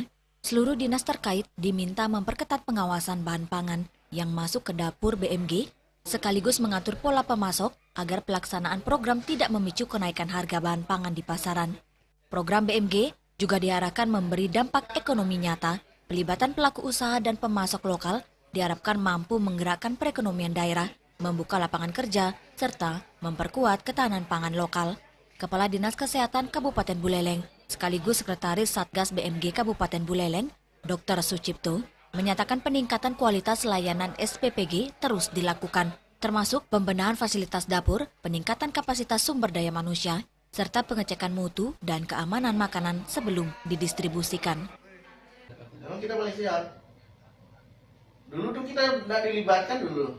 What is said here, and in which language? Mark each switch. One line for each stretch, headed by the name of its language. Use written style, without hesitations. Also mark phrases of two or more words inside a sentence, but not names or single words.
Indonesian: Seluruh dinas terkait diminta memperketat pengawasan bahan pangan yang masuk ke dapur BMG, sekaligus mengatur pola pemasok agar pelaksanaan program tidak memicu kenaikan harga bahan pangan di pasaran. Program BMG juga diarahkan memberi dampak ekonomi nyata, pelibatan pelaku usaha dan pemasok lokal diharapkan mampu menggerakkan perekonomian daerah, membuka lapangan kerja, serta memperkuat ketahanan pangan lokal. Kepala Dinas Kesehatan Kabupaten Buleleng, sekaligus Sekretaris Satgas BMG Kabupaten Buleleng, Dr. Sucipto, menyatakan peningkatan kualitas layanan SPPG terus dilakukan, termasuk pembenahan fasilitas dapur, peningkatan kapasitas sumber daya manusia, serta pengecekan mutu dan keamanan makanan sebelum didistribusikan. Memang kita paling siap. Dulu tuh kita nggak dilibatkan dulu.